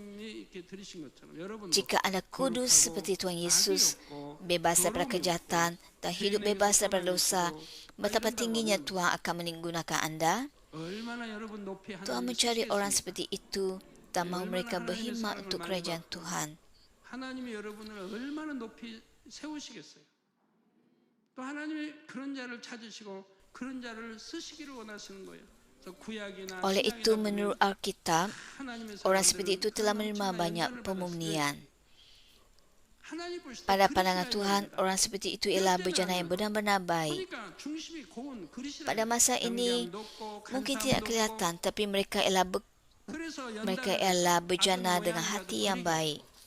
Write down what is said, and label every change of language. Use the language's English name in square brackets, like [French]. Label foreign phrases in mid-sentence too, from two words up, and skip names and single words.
[Malay] Jika anda kudus seperti Tuhan Yesus, bebas daripada kejahatan dan hidup bebas daripada dosa, betapa tingginya Tuhan akan menggunakan anda? Tuhan mencari orang seperti itu dan mahu mereka berkhidmat untuk kerajaan Tuhan. [Korean] 하나님이 여러분을 얼마나 높이 세우시겠어요? 또 하나님이 그런 자를 찾으시고 그런 자를 쓰시기를 원하시는 거예요. [Malay] Oleh itu, menurut Alkitab, orang seperti itu telah menerima banyak pemurnian. Pada pandangan Tuhan, orang seperti itu ialah berjana yang benar-benar baik. Pada masa ini, mungkin tidak kelihatan, tapi mereka ialah berjana dengan hati yang baik.